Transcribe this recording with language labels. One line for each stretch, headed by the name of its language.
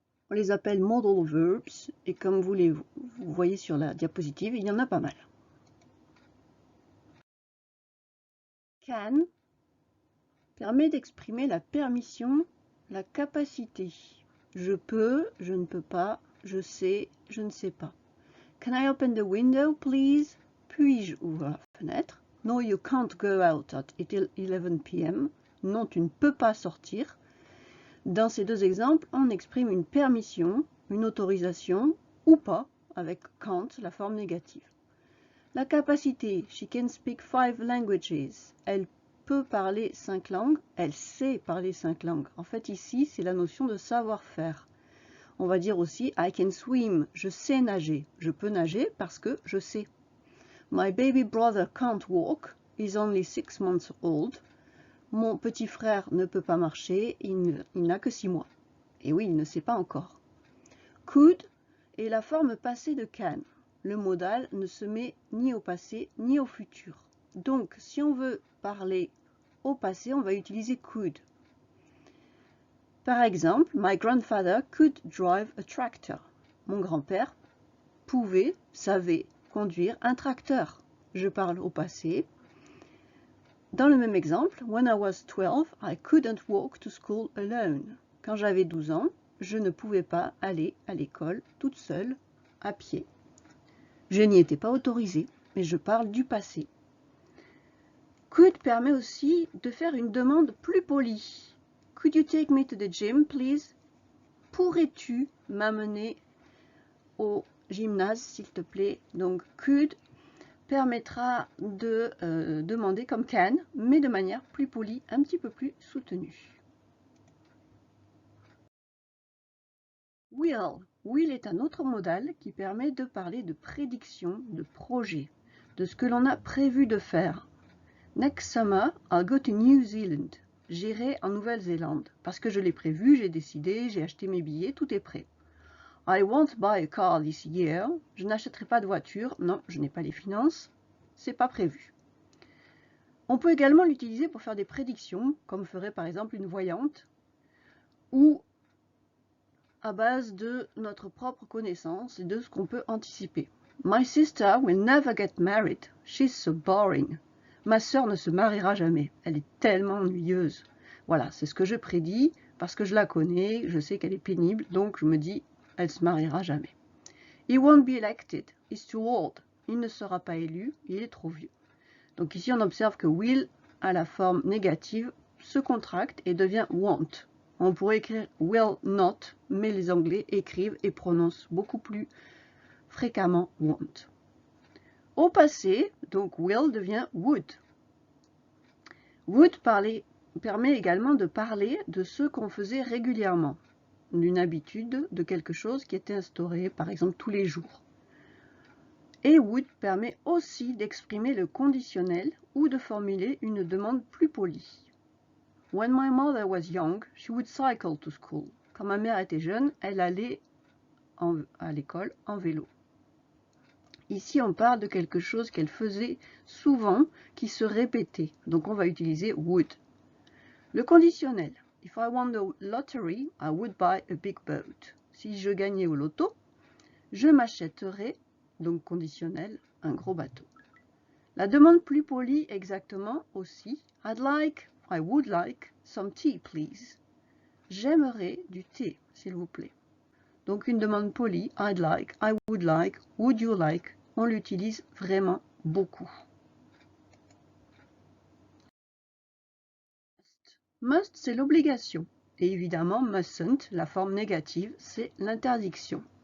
French: On les appelle modal verbs et comme vous voyez sur la diapositive, il y en a pas mal. Can permet d'exprimer la permission, la capacité. Je peux, je ne peux pas, je sais, je ne sais pas.
English: Can I open the window, please?
French: Puis-je ouvrir la fenêtre?
English: No, you can't go out at 11 p.m.
French: Non, tu ne peux pas sortir. Dans ces deux exemples, on exprime une permission, une autorisation ou pas, avec can't, la forme négative. La capacité,
English: she can speak 5 languages.
French: Elle peut parler 5 langues, elle sait parler 5 langues. En fait, ici, c'est la notion de savoir-faire. On va dire aussi
English: I can swim,
French: je sais nager. Je peux nager parce que je sais.
English: My baby brother can't walk, he's only 6 months old.
French: Mon petit frère ne peut pas marcher, il n'a que 6 mois. Et oui, il ne sait pas encore. Could est la forme passée de can. Le modal ne se met ni au passé ni au futur. Donc, si on veut parler au passé, on va utiliser could. Par exemple,
English: my grandfather could drive a tractor.
French: Mon grand-père savait conduire un tracteur. Je parle au passé. Dans le même exemple,
English: when I was 12, I couldn't walk to school alone.
French: Quand j'avais 12 ans, je ne pouvais pas aller à l'école toute seule, à pied. Je n'y étais pas autorisée, mais je parle du passé. Could permet aussi de faire une demande plus polie.
English: Could you take me to the gym, please?
French: Pourrais-tu m'amener au gymnase, s'il te plaît? Donc, could permettra de demander comme can, mais de manière plus polie, un petit peu plus soutenue. Will. Will est un autre modal qui permet de parler de prédiction, de projet, de ce que l'on a prévu de faire.
English: Next summer, I'll go to New Zealand.
French: J'irai en Nouvelle-Zélande. Parce que je l'ai prévu, j'ai décidé, j'ai acheté mes billets, tout est prêt.
English: I won't buy a car this year.
French: Je n'achèterai pas de voiture. Non, je n'ai pas les finances. C'est pas prévu. On peut également l'utiliser pour faire des prédictions, comme ferait par exemple une voyante, ou à base de notre propre connaissance et de ce qu'on peut anticiper.
English: My sister will never get married. She's so boring.
French: Ma sœur ne se mariera jamais. Elle est tellement ennuyeuse. Voilà, c'est ce que je prédis parce que je la connais, je sais qu'elle est pénible, donc je me dis, elle ne se mariera jamais.
English: He won't be elected. He's too old.
French: Il ne sera pas élu, il est trop vieux. Donc ici, on observe que will a la forme négative, se contracte et devient won't. On pourrait écrire will not, mais les Anglais écrivent et prononcent beaucoup plus fréquemment won't. Au passé, donc will devient would. Would permet également de parler de ce qu'on faisait régulièrement, d'une habitude, de quelque chose qui était instauré, par exemple, tous les jours. Et would permet aussi d'exprimer le conditionnel ou de formuler une demande plus polie.
English: When my mother was young, she would cycle to school.
French: Quand ma mère était jeune, elle allait à l'école en vélo. Ici, on parle de quelque chose qu'elle faisait souvent, qui se répétait. Donc, on va utiliser would. Le conditionnel.
English: If I won the lottery, I would buy a big boat.
French: Si je gagnais au loto, je m'achèterais, donc conditionnel, un gros bateau. La demande plus polie exactement aussi.
English: I would like some tea, please.
French: J'aimerais du thé, s'il vous plaît. Donc une demande polie,
English: I'd like, I would you like,
French: on l'utilise vraiment beaucoup. Must, c'est l'obligation. Et évidemment, mustn't, la forme négative, c'est l'interdiction.